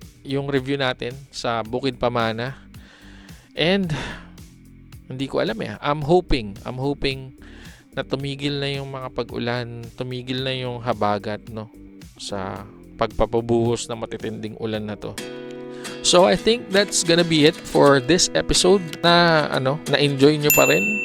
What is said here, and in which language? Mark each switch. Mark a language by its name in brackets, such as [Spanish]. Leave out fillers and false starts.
[Filipino] Yung review natin sa Bukid Pamana. And, hindi ko alam eh. [English] I'm hoping [Filipino] na tumigil na yung mga pag-ulan, tumigil na yung habagat, no? sa pagpapabuhos ng matitinding ulan na to. [English] So I think that's gonna be it for this episode [Filipino] na na-enjoy nyo pa rin.